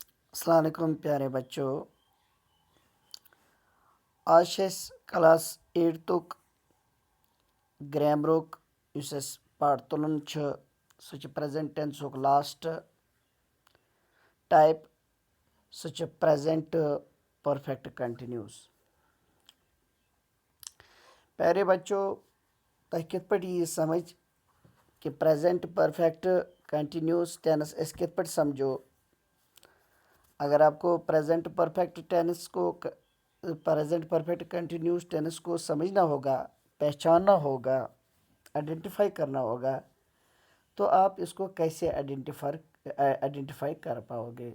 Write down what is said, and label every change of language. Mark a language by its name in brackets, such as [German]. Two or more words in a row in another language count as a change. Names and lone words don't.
[Urdu] السلام علیکم پیارے بچوں. [Kashmiri] آج چھِ أسۍ کلاس 8 گرٛیمرُک یُس اَسہِ پاٹ تُلُن چھُ سُہ چھُ [English] present tense-uk last type. [Kashmiri] سُہ چھُ [English] present perfect continuous. [Urdu] پیارے بچوں, [Kashmiri] تۄہہِ کِتھ پٲٹھۍ یی سمجھ کہ [English] present perfect continuous tense [Kashmiri] أسۍ کِتھ پٲٹھۍ سمجھو. [Urdu] اگر آپ کو [English] present perfect tense [Urdu] کو [English] present perfect continuous tense [Urdu] کو سمجھنا ہوگا, پہچاننا ہوگا, آئیڈینٹیفائی کرنا ہوگا, تو آپ اس کو کیسے آئیڈینٹیفائی کر پاؤ گے.